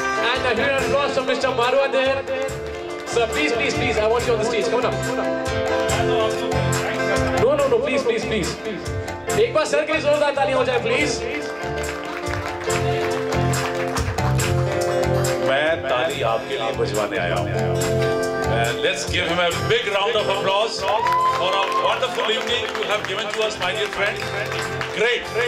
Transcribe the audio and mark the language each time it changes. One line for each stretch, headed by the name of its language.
English: And a huge applause from Mr. Marwa there. Sir, please, please, please, I want you on the stage. Come on up. No, please, please, please.
Hindi: एक बार sir के लिए जोरदार तालियां हो जाए, please. मैं ताली आपके लिए बजवाने आया हूँ.
English: Let's give him a big round of applause for a wonderful evening you have given to us, my dear friends. Great.